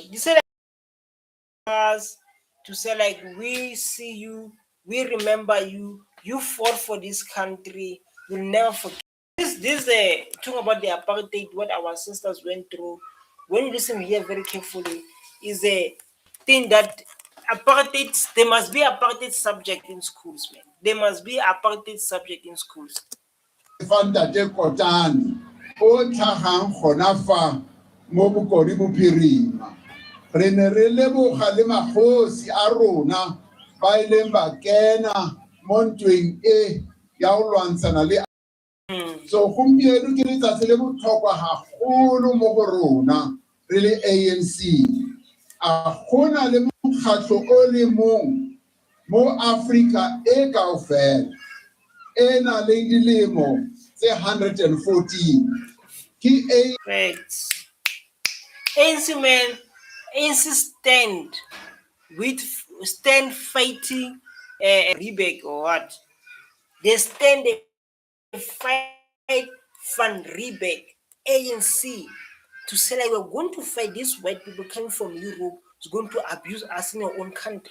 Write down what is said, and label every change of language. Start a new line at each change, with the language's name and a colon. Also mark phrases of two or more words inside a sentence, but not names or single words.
English: You say us to say like we see you, we remember you, you fought for this country, we'll never forget. talking about the apartheid, what our ancestors went through. When you listen here very carefully, is a thing that apartheid. There must be apartheid subject in schools, man. There must be apartheid subject in schools.
Tswana: Fantate Kotane o tlhagang gona fa mo Bokone Bophirima. Re ne re leboga le magosi a rona ba ileng ba kena mo ntweng e ya go lwantshana le so gompieno ke letsatsi le botlhokwa gagolo mo go rona re le ANC. A gona le mokgatlho o le mong mo Africa e kaofela e na le dilemo tse 114 ke
English: Facts. ANC, man, ANC stand fighting Riebeck or what? They stand they fight Van Riebeck, ANC, to say like we're going to fight these white people coming from Europe who's going to abuse us in our own country.